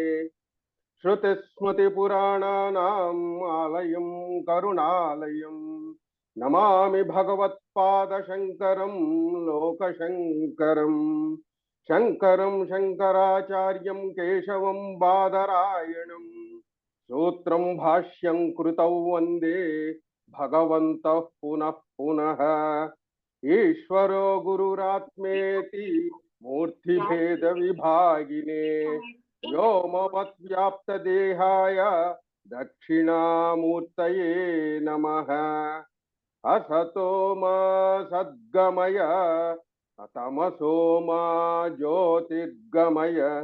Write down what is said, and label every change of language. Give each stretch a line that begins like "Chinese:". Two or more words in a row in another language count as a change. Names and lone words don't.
Sanskrit: శృతిస్మృతిపురాణానాం ఆలయం కరుణాలయం నమామి భగవత్పాదశంకరం లోకశంకరం. శంకరం శంకరాచార్యం కేశవం బాదరాయణం సూత్రం భాష్యం కృతౌ వందే భగవంతః పునః పునః. ईश्वरो गुरुरात्मेति मूर्तिभेद विभागिने व्योमवद्व्याप्तदेहाय दक्षिणामूर्तये नमः असतो मा सद्गमय तमसो मा ज्योतिर्गमय